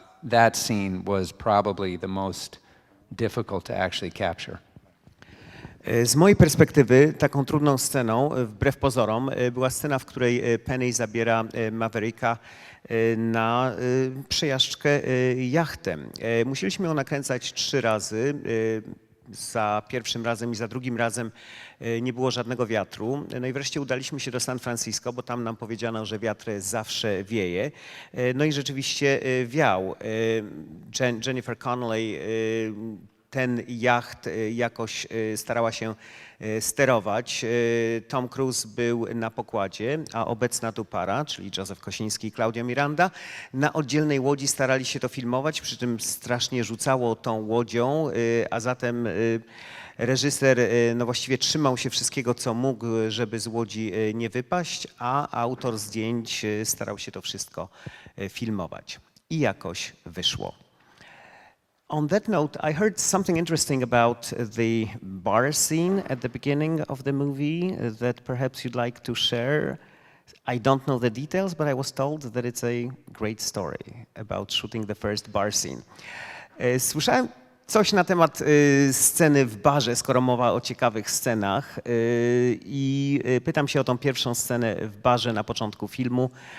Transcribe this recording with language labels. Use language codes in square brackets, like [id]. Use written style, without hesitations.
[en] That scene was probably the most difficult to actually capture. [pl] Z mojej perspektywy taką trudną sceną, wbrew pozorom, była scena, w której Penny zabiera Mavericka na przejażdżkę jachtem. Musieliśmy ją nakręcać 3 razy. Za pierwszym razem i za drugim razem nie było żadnego wiatru. No i wreszcie udaliśmy się do San Francisco, bo tam nam powiedziano, że wiatr zawsze wieje. No i rzeczywiście wiał. Jennifer Connelly ten jacht jakoś starała się sterować. Tom Cruise był na pokładzie, a obecna tu para, czyli Joseph Kosiński i Claudio Miranda, na oddzielnej łodzi starali się to filmować, przy czym strasznie rzucało tą łodzią, a zatem reżyser no właściwie trzymał się wszystkiego, co mógł, żeby z łodzi nie wypaść, a autor zdjęć starał się to wszystko filmować. I jakoś wyszło. [en] On that note, I heard something interesting about the bar scene at the beginning of the movie that perhaps you'd like to share. I don't know the details, but I was told that it's a great story about shooting the first bar scene. [pl] Słyszałem coś na temat sceny w barze, skoro mowa o ciekawych scenach, i pytam się o tą pierwszą scenę w barze na początku filmu.